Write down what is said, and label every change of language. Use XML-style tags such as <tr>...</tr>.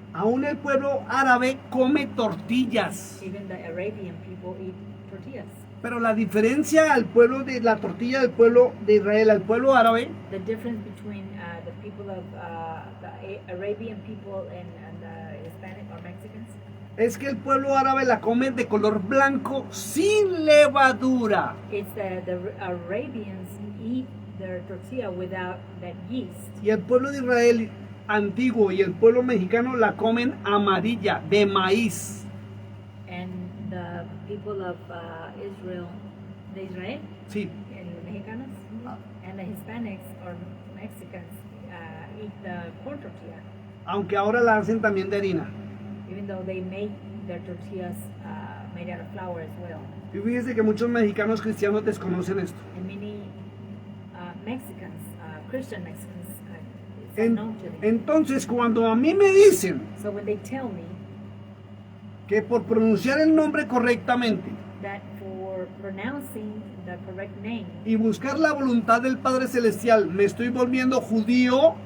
<es>Aún el pueblo árabe come tortillas.</es> <en>Even the Arabian people eat tortillas.</en> <es>Pero la diferencia al pueblo de la tortilla del pueblo de Israel al pueblo árabe</es> <en>The difference between the people of the Arabian people and the Hispanic or Mexicans</en> <es>es que el pueblo árabe la come de color blanco sin levadura.</es> <en>is that the Arabians eat their tortilla without that yeast.</en> <es>Y el pueblo de Israel antiguo y el pueblo mexicano la comen amarilla, de maíz.</es> <en>And the people of Israel, the Israel</en> <es>Sí,</es> <en>and the Mexicanos and the Hispanics or Mexicans eat the corn tortilla,</en> <es>aunque ahora la hacen también de harina.</es> <en>even though they make their tortillas made out of flour as well.</en> <es>Y fíjense que muchos mexicanos cristianos desconocen esto.</es> <en>And many Mexicans, Christian Mexicans, it's</en> <es>En-</es> <en>unknown to them.</en> <es>entonces, cuando a mí me dicen</es> <en>So when they tell me</en> <es>que por pronunciar el nombre correctamente</es> <en>that for pronouncing the correct name</en> <es>y buscar la voluntad del Padre Celestial me estoy volviendo judío,</es>